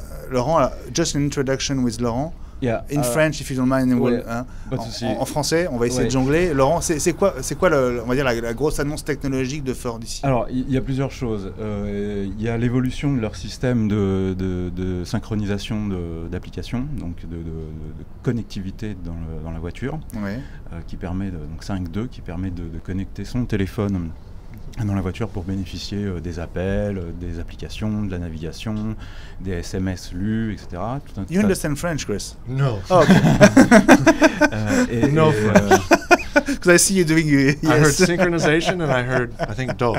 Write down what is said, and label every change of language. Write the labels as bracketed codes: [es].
[en] Laurent, just an introduction with Laurent. Yeah, in French, if you don't mind. [fr] En français, on va essayer de jongler. Laurent, c'est quoi on va dire la grosse annonce technologique de Ford ici? Alors, il y a plusieurs choses. Il y a l'évolution de leur système de synchronisation d'applications, donc de connectivité dans la voiture, qui permet, donc 5.2, qui permet de connecter son téléphone dans la voiture pour bénéficier des appels, des applications, de la navigation, des SMS lus, etc. [en] You understand French, Chris? No. Oh, okay. No French. Because I see you doing yes. I heard synchronization and I heard, I think, do.